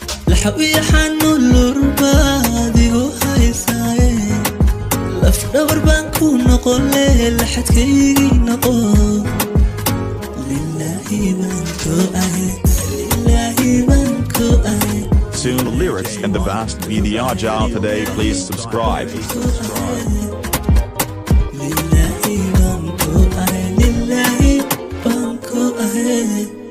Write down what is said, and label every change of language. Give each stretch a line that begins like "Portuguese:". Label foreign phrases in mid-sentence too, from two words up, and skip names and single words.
Somali: Laxaw iyo xanuun lurbaad igu haysaaye. Laf dhabar baan ku noqon leh, laxadkaygii noqo. Lilaahi baan ku ahay, lilaahi baan ku ahay. Soon lyrics and the vast V D R jar today.
English: Please subscribe.
Somali: Lilaahi baan ku ahay, lilaahi baan ku ahay.